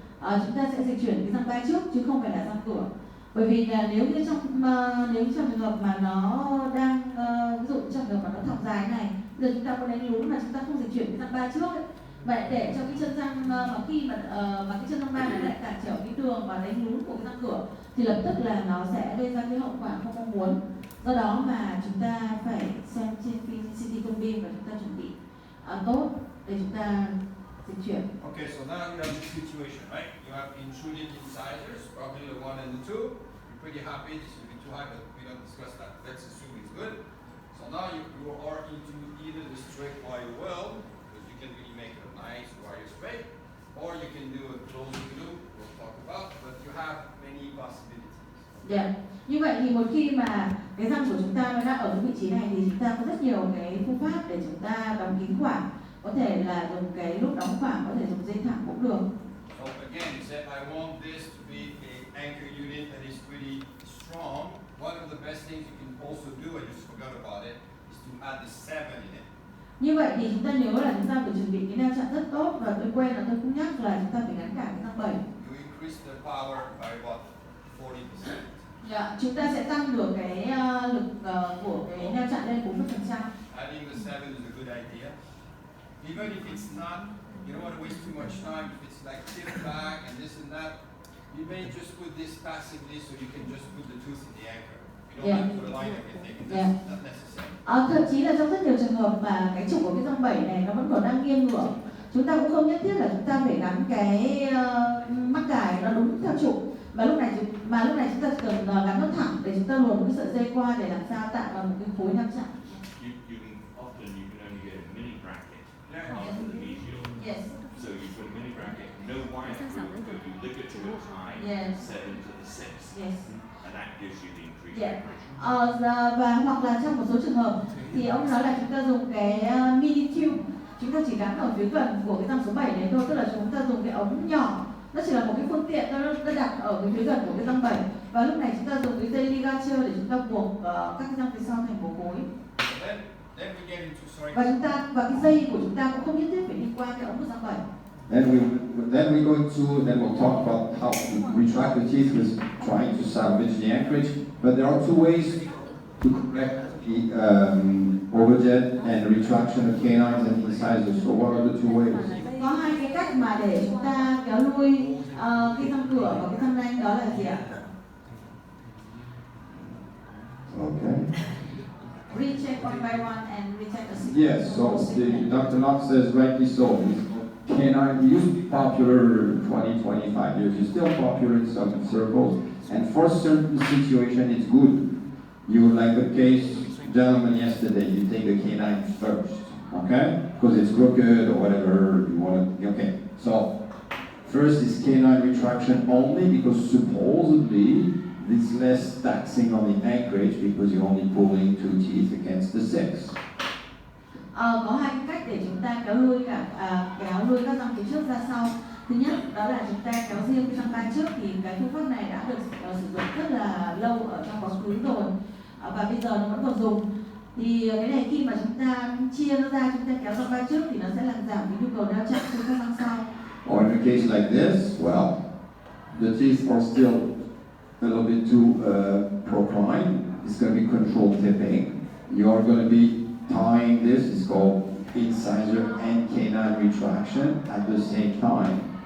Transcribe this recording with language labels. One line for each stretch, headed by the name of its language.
Vietnamese: Chúng ta sẽ dịch chuyển cái răng ba trước chứ không phải là răng cửa, bởi vì là nếu trong trường hợp mà nó đang ví dụ trong trường hợp mà nó thọc dài này, giờ chúng ta có đánh lún mà chúng ta không dịch chuyển cái răng ba trước ấy, vậy để cho cái chân răng mà khi mà cái chân răng ba nó lại cản trở cái đường và đánh lún của cái răng cửa thì lập tức là nó sẽ gây ra cái hậu quả không mong muốn. Do đó mà chúng ta phải xem trên phim CT con beam và chúng ta chuẩn bị tốt để chúng ta dịch chuyển.
English: Okay, so now you have this situation, right? You have intruded incisors, probably the 1 and the 2. You're pretty happy, this will be too high, but we don't discuss that. Let's assume it's good. So now you are into either the straight wire well, because you can really make a nice wire straight, or you can do a closing loop, we'll talk about, but you have many possibilities. Yeah.
Vietnamese: Như vậy thì một khi mà cái răng của chúng ta nó đang ở cái vị trí này thì chúng ta có rất nhiều cái phương pháp để chúng ta đóng kín khoảng. Có thể là dùng cái nút đóng khoảng, có thể dùng dây thẳng cũng được.
English: So again, you said I want this to be an anchor unit that is pretty strong. One of the best things you can also do, I just forgot about it, is to add the 7 in it.
Vietnamese: Như vậy thì chúng ta nhớ là chúng ta phải chuẩn bị cái neo chặn rất tốt, và tôi quên là tôi cũng nhắc là chúng ta phải gắn cả cái răng 7.
English: You increase the power by about 40%.
Vietnamese: Yeah, chúng ta sẽ tăng được cái lực của cái neo chặn lên 40%.
English: Adding the 7 is a good idea. Even if it's not, you don't want to waste too much time. If it's like tip back and this and that, you may just put this passively so you can just put the tooth in the anchor. You don't have to align everything. It's not necessary.
Vietnamese: Thậm chí là trong rất nhiều trường hợp mà cái trục của cái răng 7 này nó vẫn còn đang nghiêng ngửa, chúng ta cũng không nhất thiết là chúng ta phải gắn cái mắc cài nó đúng theo trục, mà lúc này chúng ta cần gắn nó thẳng để chúng ta luồn một cái sợi dây qua để làm sao tạo ra một cái khối neo chặn.
English: You can only get a mini bracket onto the mesial. Yes. So you put a mini bracket, no wire through, but you lick it to a high, Yes. 7 to the 6. Yes. And that gives you the increased Yeah. vibration.
Vietnamese: Và hoặc là trong một số trường hợp thì ông nói là chúng ta dùng cái mini tube, chúng ta chỉ gắn ở phía gần của cái răng số 7 này thôi, tức là chúng ta dùng cái ống nhỏ, nó chỉ là một cái phương tiện nó đặt ở cái phía gần của cái răng 7, và lúc này chúng ta dùng cái dây ligature để chúng ta buộc các cái răng phía sau thành một khối.
English: Then we get into, sorry.
Vietnamese: Và cái dây của chúng ta cũng không nhất thiết phải đi qua cái ống của răng 7.
English: Then we'll talk about how to retract the teeth with trying to salvage the anchorage. But there are two ways to correct the overjet and retraction of canines and incisors. So what are the two ways?
Vietnamese: Có hai cái cách mà để chúng ta kéo lui cái răng cửa và cái răng nanh, đó là gì ạ?
English: Okay. Recheck one by one and recheck the sequence. Yes, so Dr. Knox says rightly so. Canine used to be popular 20, 25 years. It's still popular in some circles. And for certain situations, it's good. You, like the case gentleman yesterday, you take the canine first, okay? Because it's crooked or whatever you want to, okay. So, first is canine retraction only because supposedly it's less taxing on the anchorage because you're only pulling 2 teeth against the 6.
Vietnamese: Có hai cách để chúng ta kéo lui các răng phía trước ra sau. Thứ nhất đó là chúng ta kéo riêng cái răng ba trước, thì cái phương pháp này đã được sử dụng rất là lâu ở trong quá khứ rồi, và bây giờ nó vẫn còn dùng. Thì cái này khi mà chúng ta chia nó ra, chúng ta kéo răng ba trước thì nó sẽ làm giảm cái nhu cầu đeo chặn trên các răng sau.
English: Or in a case like this, well, the teeth are still a little bit too proclined. It's going to be controlled tipping. You're going to be tying this, it's called incisor and canine retraction at the same time.